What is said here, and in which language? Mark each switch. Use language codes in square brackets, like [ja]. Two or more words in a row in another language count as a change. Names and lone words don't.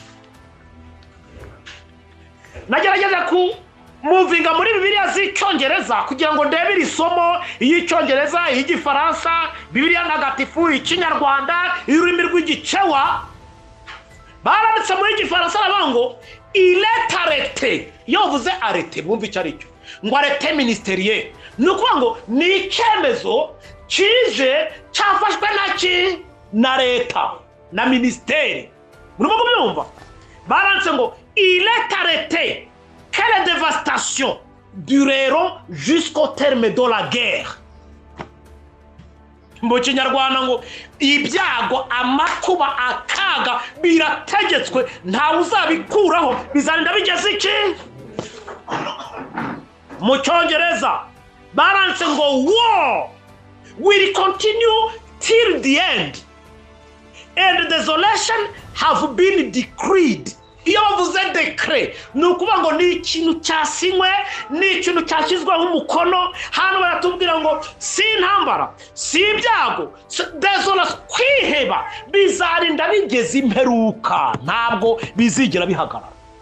[rw] Nagerageza ku muvinga muri Bibiliya z'icyongereza kugira ngo ndebe iri somo y'icyongereza, y'Igifaransa, Bibiliya ntagatifu, Ikinyarwanda, ururimi rw'igicewa. Baranditse muri Igifaransa arabango [fr] il est arrêté. [rw] Iyo uvuze arrêté bumva icyo ari cyo, ngo [fr] arrêté ministériel, [rw] nukuvuga ngo ni icyemezo kije cyafashwe na leta na ministeri. Murimo kubyumva? Baranditse ngo [fr] il est arrêté que les dévastations dureront jusqu'au terme de la guerre. [rw] Mu Kinyarwanda ngo ibyago, amakuba, akaga birategetswe, ntawe uzabikuraho, bizarinda bigeze iki? Mu Cyongereza baranditse ngo [en] war will continue till the end and desolation have been decreed. [rw] Iyo bavuze decree ni ukuvuga ngo ni ikintu cyasinywe, ni ikintu cyashyizweho umukono. Hano baratubwira ngo si intambara, si ibyago, desolation, kwiheba bizarinda bigeze imperuka, ntabwo bizigera bihagarara.